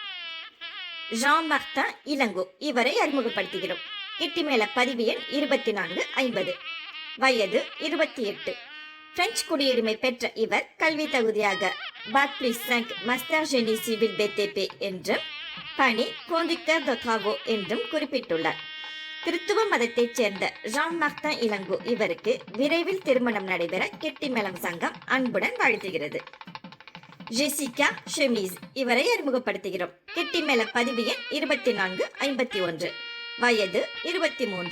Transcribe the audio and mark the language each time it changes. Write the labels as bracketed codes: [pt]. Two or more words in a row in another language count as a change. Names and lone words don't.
[ta] ஜான் மார்டின் இளங்கோ இவரை அறிமுகப்படுத்துகிறோம். கெட்டிமேள பதிவு எண் 2450. வயது 28. பிரெஞ்சு குடியுரிமை பெற்ற இவர் கல்வி தகுதியாக [fr] Bac plus 5 master génie civil BTP [ta] என்றும் பணி [fr] conducteur de travaux [ta] என்றும் குறிப்பிட்டுள்ளார். கிறிஸ்துவ மதத்தைச் சேர்ந்த ஜான் மார்டின் இளங்கோ இவருக்கு விரைவில் திருமணம் நடைபெற கெட்டிமேளம் சங்கம் அன்புடன் வாழ்த்துகிறது. ஜெசிகா ஷெமீஸ் இவரை அறிமுகப்படுத்துகிறோம். கெட்டிமேள பதிவு எண் 2451. வயது 23.